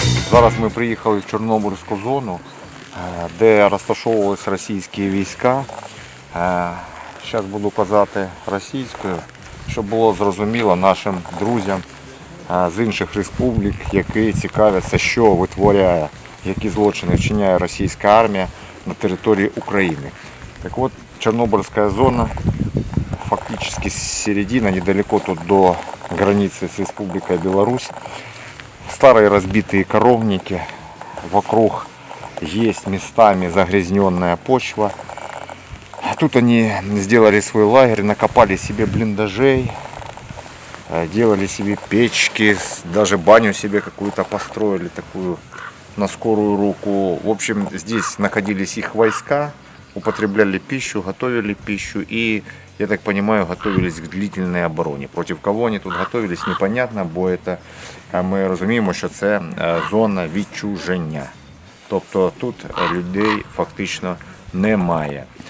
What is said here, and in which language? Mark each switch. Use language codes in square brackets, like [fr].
[uk] Зараз ми приїхали в Чорнобильську зону, де розташовувалися російські війська. Зараз буду казати російською, щоб було зрозуміло нашим друзям з інших республік, які цікавляться, що витворяє, які злочини вчиняє російська армія на території України. [ru] Так от, Чернобыльская зона, фактически середина, недалеко тут до границы с Республикой Беларусь. Старые разбитые коровники, вокруг есть местами загрязненная почва. Тут они сделали свой лагерь, накопали себе блиндажей, делали себе печки, даже баню себе какую-то построили, такую на скорую руку. В общем, здесь находились их войска, употребляли пищу, готовили пищу и, я так понимаю, готовились к длительной обороне. Против кого они тут готовились, непонятно, бо это, [uk] ми розуміємо, що це зона відчуження. Тобто тут людей фактично немає.